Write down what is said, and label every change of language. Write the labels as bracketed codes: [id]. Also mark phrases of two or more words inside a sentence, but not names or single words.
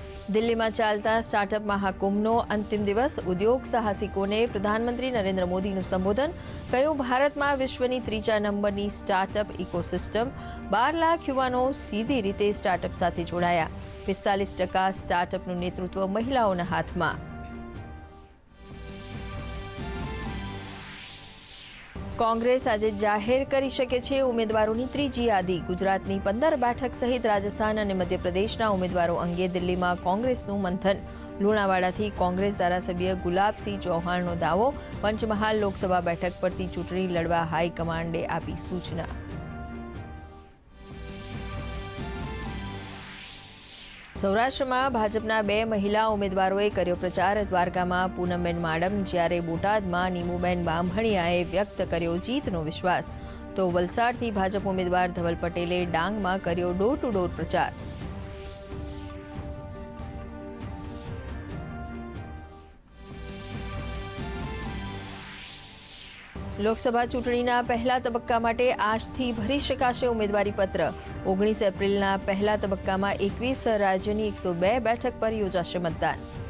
[gu] દિલ્હીમાં ચાલતા સ્ટાર્ટઅપ મહાકુંભનો અંતિમ દિવસ ઉદ્યોગ સાહસિકોને પ્રધાનમંત્રી નરેન્દ્ર મોદીનું સંબોધન કહ્યું ભારતમાં વિશ્વની ત્રીજા નંબરની સ્ટાર્ટઅપ ઇકોસિસ્ટમ 12 લાખ યુવાનો સીધી રીતે સ્ટાર્ટઅપ સાથે જોડાયા 45% સ્ટાર્ટઅપનું નેતૃત્વ મહિલાઓના હાથમાં કોંગ્રેસ આજ જાહેર કરી શકે છે ઉમેદવારો ત્રીજી યાદી ગુજરાતની 15 બેઠક સહિત રાજસ્થાન અને મધ્યપ્રદેશના ઉમેદવારો અંગે દિલ્હીમાં કોંગ્રેસનું મંથન લુણાવાડાથી કોંગ્રેસ ધારાસભ્ય ગુલાબસિંહ ચૌહાણનો દાવો પંચમહાલ લોકસભા બેઠક પરથી ચૂંટણી લડવા હાઈકમાન્ડે આપી સૂચના। સૌરાષ્ટ્રમાં ભાજપ 2 મહિલા ઉમેદવારો કર્યો પ્રચાર દ્વારકામાં પૂનમબેન માડમ જ્યારે બોટાદમાં નીમુબેન બાંભણીયાએ વ્યક્ત કર્યો જીતનો વિશ્વાસ તો વલસાડથી ભાજપ ઉમેદવાર ધવલ પટેલે ડાંગમાં કર્યો [en] door to door [gu] प्रचार। લોકસભા ચૂંટણીના પહેલા તબક્કા માટે આજથી ભરી શકાશે ઉમેદવારી પત્ર 19 એપ્રિલના પહેલા તબક્કામાં 21 રાજ્યની 102 બેઠક પર યોજાશે મતદાન।